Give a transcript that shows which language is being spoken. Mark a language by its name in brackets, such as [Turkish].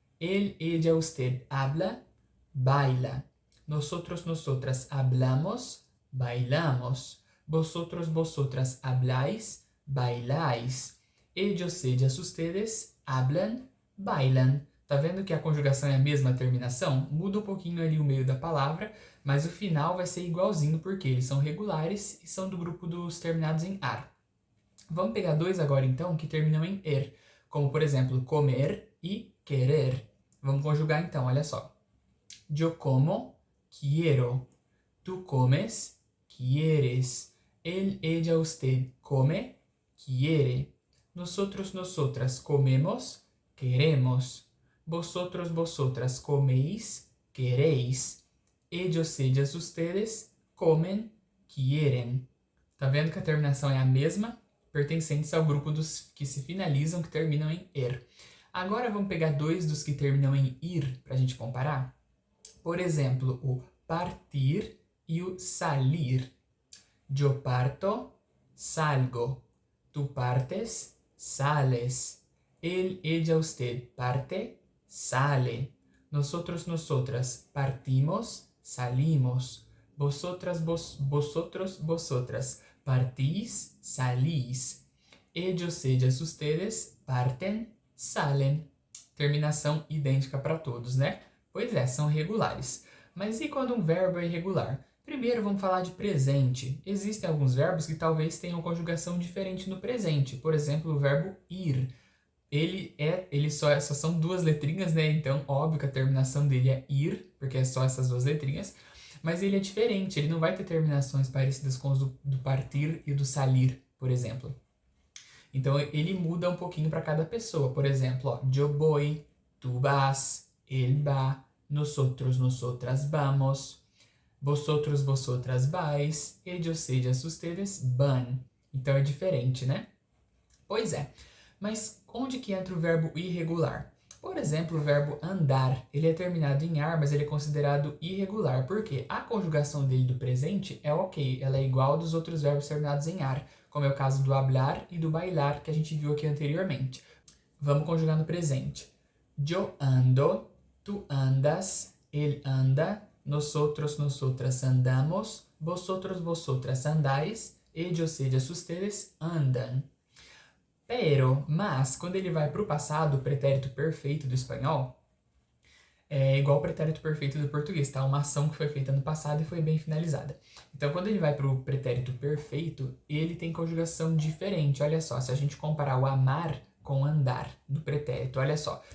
[Spanish] Él, ella, usted habla, baila. Nosotros, nosotras hablamos, bailamos. Vosotros, vosotras habláis, bailáis. Ellos, ellas, ustedes hablan, bailan. [Portuguese] Tá vendo que a conjugação é a mesma terminação? Muda um pouquinho ali o meio da palavra, mas o final vai ser igualzinho porque eles são regulares e são do grupo dos terminados em ar. Vamos pegar dois agora então que terminam em er, como por exemplo comer e querer. Vamos conjugar então, olha só. [Spanish] Yo como, quiero. Tu comes, quieres. Él, ella, usted come, quiere. Nosotros, nosotras comemos, queremos. Vosotros, vosotras coméis, queréis. Ellos, ellas, ustedes comen, quieren. [Portuguese] Tá vendo que a terminação é a mesma, pertencentes ao grupo dos que se finalizam, que terminam em er. Agora vamos pegar dois dos que terminam em ir para a gente comparar. Por exemplo, o partir e o salir. [Spanish] Yo parto, salgo. Tu partes, sales. Él, ella, usted parte, sale. Nosotros, nosotras partimos, salimos. Vosotras, vosotros, vosotras partís, salís. Ellos, ellas, ustedes partem, salen. [Portuguese] Terminação idêntica para todos, né? Pois é, são regulares. Mas e quando um verbo é irregular? Primeiro vamos falar de presente. Existem alguns verbos que talvez tenham conjugação diferente no presente. Por exemplo, o verbo ir. Ele só são duas letrinhas, né? Então, óbvio que a terminação dele é ir, porque é só essas duas letrinhas. Mas ele é diferente, ele não vai ter terminações parecidas com os do partir e do salir, por exemplo. Então, ele muda um pouquinho para cada pessoa. Por exemplo, ó, [Spanish] yo voy, tu vas, él va, nosotros, nosotras vamos, vosotros, vosotras vais, ellos, ellas, ustedes van. [Portuguese] Então é diferente, né? Pois é. Mas onde que entra o verbo irregular? Por exemplo, o verbo andar, ele é terminado em ar, mas ele é considerado irregular. Por quê? A conjugação dele do presente é ok, ela é igual dos outros verbos terminados em ar, como é o caso do hablar e do bailar, que a gente viu aqui anteriormente. Vamos conjugar no presente. [Spanish] Yo ando, tu andas, él anda, nosotros, nosotras andamos, vosotros, vosotras andais, ellos, ellas, ustedes andam. [Portuguese] Mas, quando ele vai para o passado, o pretérito perfeito do espanhol, é igual ao pretérito perfeito do português, tá? Uma ação que foi feita no passado e foi bem finalizada. Então, quando ele vai para o pretérito perfeito, ele tem conjugação diferente. Olha só, se a gente comparar o amar com andar do pretérito, olha só.